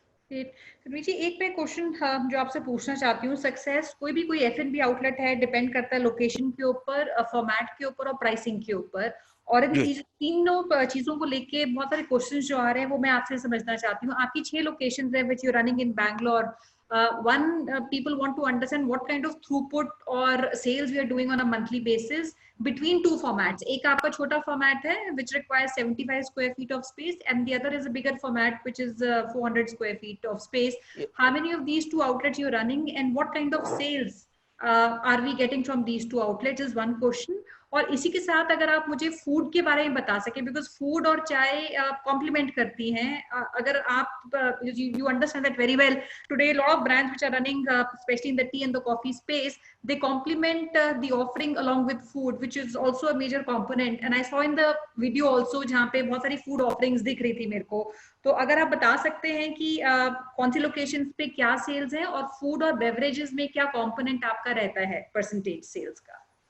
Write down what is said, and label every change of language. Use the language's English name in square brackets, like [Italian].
[Hindi] जी, एक मैं क्वेश्चन जो आपसे पूछना चाहती हूँ, सक्सेस कोई F&B आउटलेट है, डिपेंड करता है लोकेशन के ऊपर, फॉर्मेट के ऊपर और प्राइसिंग के ऊपर, और इन तीनों चीजों को लेके बहुत सारे क्वेश्चंस जो आ रहे हैं वो मैं आपसे समझना चाहती हूँ। आपकी 6 लोकेशंस है [English] Which you are running in Bangalore. People want to understand what kind of throughput or sales we are doing on a monthly basis between 2 formats. [Hindi] एक आपका छोटा format है [English] which requires 75 square feet of space, and the other is a bigger format which is 400 square feet of space. How many of these 2 outlets you're running, and what kind of sales are we getting from these two outlets is one question. [Hindi] और इसी के साथ अगर आप मुझे food के बारे में बता सके, बिकॉज फूड और चाय कॉम्प्लीमेंट करती हैं. अगर आप [English] you understand that very well, today a lot of brands which are running especially in the tea and the coffee space, they complement the offering along with food, which is also a major component. And I saw in the video also [Hindi] जहाँ पे बहुत सारी food offerings दिख रही थी मेरे को. तो अगर आप बता सकते हैं कि कौन सी लोकेशंस पे क्या सेल्स है और फूड और बेवरेजेस में क्या कंपोनेंट आपका रहता है परसेंटेज सेल्स का.